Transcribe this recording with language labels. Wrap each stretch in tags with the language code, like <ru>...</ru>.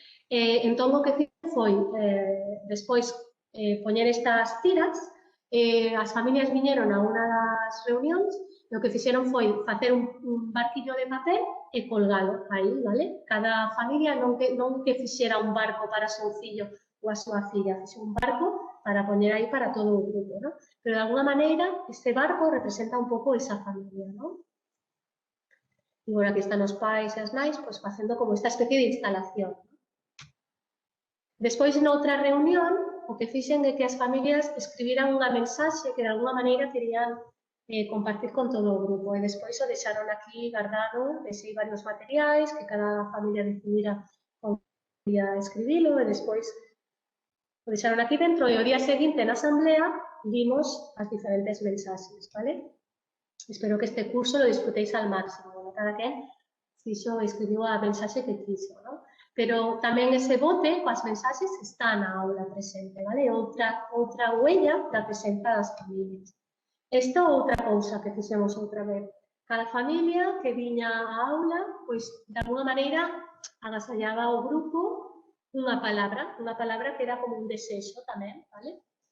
<gl>Entón, o que fixe foi, despois, poñer estas tiras, as familias viñeron a unha das reunións e o que fixeron foi facer un barquillo de papel e colgalo aí, vale? Cada familia non que fixera un barco para o seu fillo ou a súa filla, fixe un barco para poñer aí para todo o grupo, ¿no? Pero de alguna maneira este barco representa un pouco esa familia, ¿no? E, bueno, aquí están os pais e as nais, pois facendo como esta especie de instalación, ¿no? Despois, noutra reunión, o que fixen é que as familias escribiran unha mensaxe que de alguna maneira querían compartir con todo o grupo. E despois o deixaron aquí guardado, deixei varios materiais que cada familia decidira como quería escribilo e despois o deixaron aquí dentro e o día seguinte na asamblea vimos as diferentes mensaxes, vale?</gl> <es>Espero que este curso lo disfrutéis al máximo.</es> <gl>Bueno, cada quen fixo, escribiu a mensaxe que quixo, ¿no? Pero tamén ese bote coas mensaxes está na aula presente, vale? Outra huella da presenza das familias. Esta outra cousa que fixemos outra vez. Cada familia que viña á aula, pois, de alguna maneira, agasallaba ao grupo unha palabra que era como un desexo tamén, vale?</gl>